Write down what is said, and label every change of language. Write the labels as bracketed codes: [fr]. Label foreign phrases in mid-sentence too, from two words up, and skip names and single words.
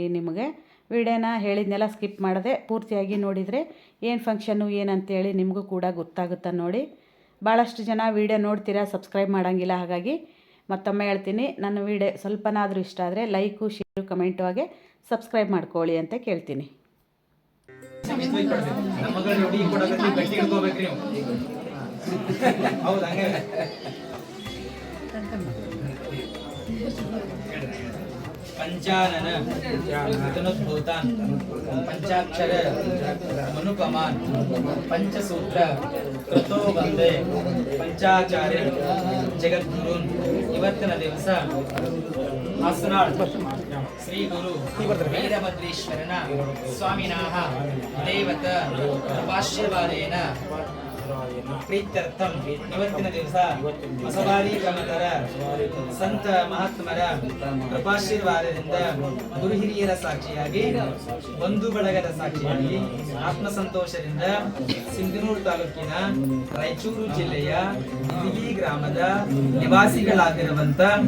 [kn] ನಿಮಗೆ ವಿಡಿಯೋನ ಹೇಳಿದ್ನೆಲ್ಲ ಸ್ಕಿಪ್ ಮಾಡದೆ ಪೂರ್ತಿಯಾಗಿ ನೋಡಿದರೆ ಏನು ಫಂಕ್ಷನ್ನು ಏನಂತೇಳಿ ನಿಮಗೂ ಕೂಡ ಗೊತ್ತಾಗುತ್ತೆ ನೋಡಿ. ಭಾಳಷ್ಟು ಜನ ವಿಡಿಯೋ ನೋಡ್ತೀರಾ, ಸಬ್ಸ್ಕ್ರೈಬ್ ಮಾಡೋಂಗಿಲ್ಲ. ಹಾಗಾಗಿ ಮತ್ತೊಮ್ಮೆ ಹೇಳ್ತೀನಿ, ನನ್ನ ವಿಡಿಯೋ ಸ್ವಲ್ಪನಾದರೂ ಇಷ್ಟ ಆದರೆ ಲೈಕು, ಶೇರು, ಕಮೆಂಟು ಹಾಗೆ ಸಬ್ಸ್ಕ್ರೈಬ್ ಮಾಡ್ಕೊಳ್ಳಿ ಅಂತ ಕೇಳ್ತೀನಿ. [sa] पंचानन तनुद्भूतान् पंचाक्षर मनुपमान् पंचसूत्र कृतो वंदे पंचाचार्य जगद्गुरुन् ಇವತ್ತಿನ [kn] ದಿವಸ ಹಾಸನಾಳ್ ಶ್ರೀ ಗುರು ವೀರಭದ್ರೇಶ್ವರನ ಸ್ವಾಮಿನಾಹ ದೇವತ [sa] ಕೃಪಾಶೀರ್ವಾದೇನ ಪ್ರೀತ್ಯರ್ಥಂ [kn] ಇವತ್ತಿನ ದಿವಸ ಹೊಸಬಾರಿ ಕವಿತರ ಸಂತ ಮಹಾತ್ಮರ ಕೃಪಾಶೀರ್ವಾದದಿಂದ ಗುರು ಹಿರಿಯರ ಸಾಕ್ಷಿಯಾಗಿ ಬಂಧು ಬಳಗದ ಸಾಕ್ಷಿಯಾಗಿ ಆತ್ಮಸಂತೋಷದಿಂದ ಸಿಂಧನೂರು ತಾಲೂಕಿನ ರಾಯಚೂರು ಜಿಲ್ಲೆಯ ದಿಗಿ ಗ್ರಾಮದ ನಿವಾಸಿಗಳಾಗಿರುವಂತ